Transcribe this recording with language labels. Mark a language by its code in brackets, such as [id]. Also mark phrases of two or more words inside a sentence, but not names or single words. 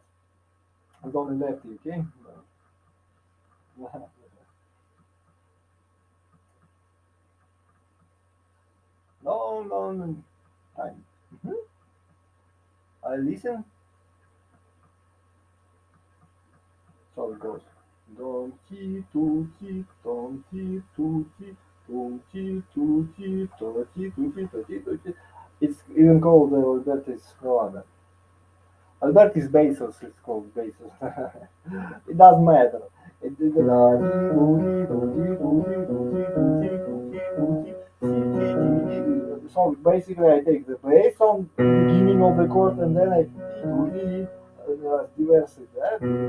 [en] With only lefty, okay? No time. I listen. So it goes. Don ti tu ti don ti tu ti don ti tu ti do ti tu ti do ti do ti. It's even called Albertus Roana. Albertus Basis, it's called Basis. It doesn't matter. So basically I take the bass on the beginning of the chord and then I reverse it.